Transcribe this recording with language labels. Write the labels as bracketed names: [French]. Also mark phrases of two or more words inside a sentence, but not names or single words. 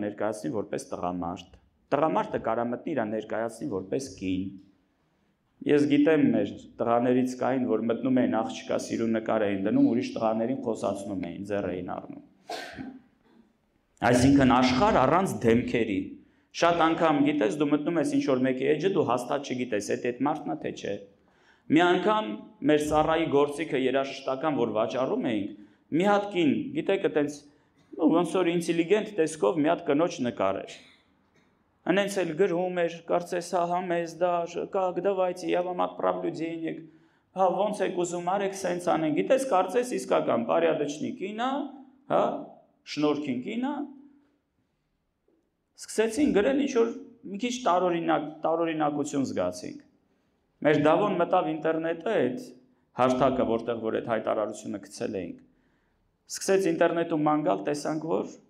[Armenian] ներկայացնի որպես տղամարդ, տղամարդը կարա մտնի իրա ներկայացնի որպես կին։ Ես գիտեմ մեր տղաներից կային, որ մտնում էին աղջկա սիրուն նկար էին դնում, ուրիշ տղաներին խոսացնում էին, ձեռ էին առնում։ Այսինքն աշխարհ առանց դեմքերի։ Շատ անգամ գիտես, դու մտնում ես ինչ-որ մեկի էջը, դու հաստատ չգիտես, այդ մարդն է թե չէ։ Մի անգամ մեր Սառայի գործիքը երաժշտական, որ վաճառում էինք, Մի հատ կին, գիտեք, այտենց ոնց որ ինտելիգենտ տեսքով մի հատ կնոջ նկարեր։ Հենց էլ գրում էր, կարծես հա մեզ դա, [Russian] как давайте, я вам отправлю денег։ [Armenian] Հա ոնց եք ուզում արեք, սենց անեն։ Գիտես, կարծես իսկական порядочный կին է, հա, շնորհքին կին է։ Սկսեցին գրել ինչ որ մի քիչ տարօրինակություն զգացինք։ Մեր դավոն մտավ ինտերնետը այդ հարթակը, որտեղ որ այդ հայտարարությունը գցել էինք։ Սկսեց ինտերնետում մանգալ, տեսանք, որ